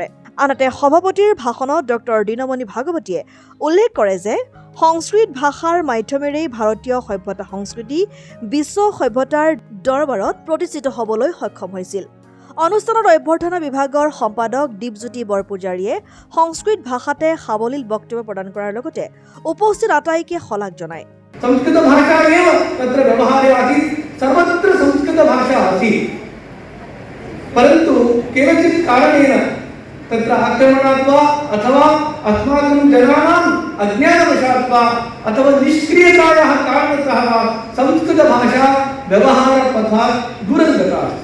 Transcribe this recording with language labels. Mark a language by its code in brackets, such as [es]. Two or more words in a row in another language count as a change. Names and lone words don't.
[as] আনহাতে সভাপতিৰ ভাষণত ডক্টৰ দীনমণি ভাগৱতীয়ে উল্লেখ কৰে যে সংস্কৃত ভাষাৰ মাধ্যমেৰেই ভাৰতীয় সভ্যতা সংস্কৃতি বিশ্ব সভ্যতাৰ দৰবাৰত প্ৰতিষ্ঠিত হ'বলৈ সক্ষম হৈছিল। অনুষ্ঠানত অভ্যৰ্থনা বিভাগৰ সম্পাদক দীপজ্যোতি বৰপূজাৰীয়ে সংস্কৃত ভাষাতে সাৱলীল বক্তব্য প্ৰদান কৰাৰ লগতে উপস্থিত আটাইকে শলাগ জনায়। [sa] संस्कृत भाषा एव तत्र व्यवहारे आसीत्, सर्वत्र संस्कृत भाषा आसीत्, परन्तु केनचित् कारणेन तत्र आक्रमणात् वा अथवा अस्माकं जनानाम् अज्ञानवशात् वा अथवा निष्क्रियतायाः कारणतः वा संस्कृत भाषा व्यवहारपथात् दूरं गता अस्ति।